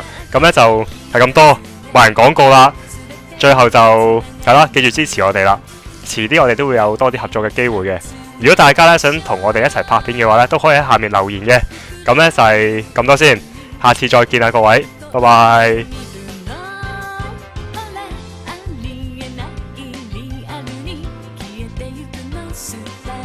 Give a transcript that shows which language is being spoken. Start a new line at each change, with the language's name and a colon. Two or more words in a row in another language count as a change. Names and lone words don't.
Cantonese: 咁咧就係咁多，冇人廣告啦。最後就係啦，記住支持我哋啦。遲啲我哋都會有多啲合作嘅機會嘅。如果大家咧想同我哋一齊拍片嘅話咧，都可以喺下面留言嘅。咁咧就係咁多先，下次再見啦各位，拜拜。
Japanese: ほらありえないリアルに消えてゆくの